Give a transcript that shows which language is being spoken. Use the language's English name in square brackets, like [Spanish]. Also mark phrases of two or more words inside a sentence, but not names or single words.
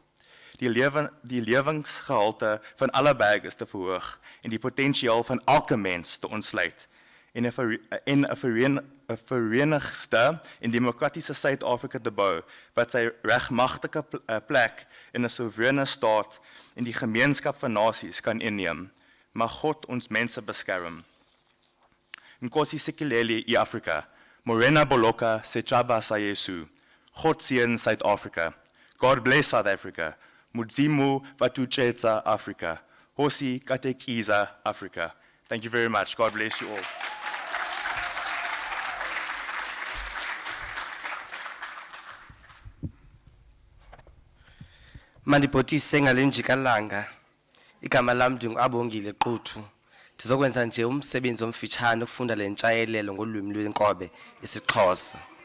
[Afrikaans] Die lewensgehalte van alle burgers te verhoog en die potensiaal van elke mens te ontsluit en 'n verenigde en demokratiese Suid-Afrika te bou wat sy regmagtige plek in 'n soewereine staat en die gemeenskap van nasies kan inneem. Mag God ons mense beskerm. [Xhosa] Nkosi sikelele i-Afrika, [Southern Sotho] Morena Boloka, Sechaba sa Yesu, [Afrikaans] God seën South Africa. [English] God bless South Africa. [Venda] Mudzimu vatuchetsa Africa. [Tsonga] Hosi katekiza Africa. [English] Thank you very much. God bless you all. [Xhosa] Mandibhotise ngale Gcaleka. Igama lami ndingu-Abongile Quthu. Ndizokwenza nje umsebenzi omfitshane ukufunda le ntshayelelo ngolwimi lwenkobe isiXhosa.